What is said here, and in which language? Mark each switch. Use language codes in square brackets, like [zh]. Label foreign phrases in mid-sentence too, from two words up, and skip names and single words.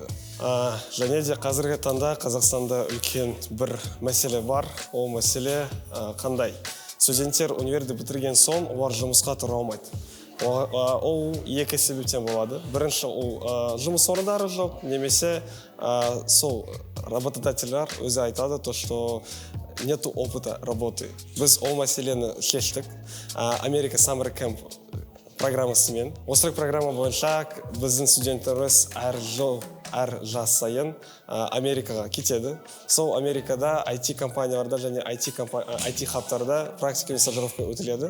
[kk] Және де қазіргі таңда Қазақстанда үлкен бір мәселе бар. Ол мәселе қандай? Студенттер универді бітірген соң олар жұмысқа тұра алмайды. Ол 2 себептен болады. Бірінші, ол жұмыс орындары жоқ, немесе сол работодательлер өзі айтады, [ru] то что нету опыта работы. [kk] Біз ол мәселені шештік. Америка Summer Camp программасымен. Осы программа бойынша біздің студенттеріміз әр жас сайын Америкаға кетеді. Сол Америкада IT-компанияларда және IT-хабтарда практика мен стажировка өтіледі.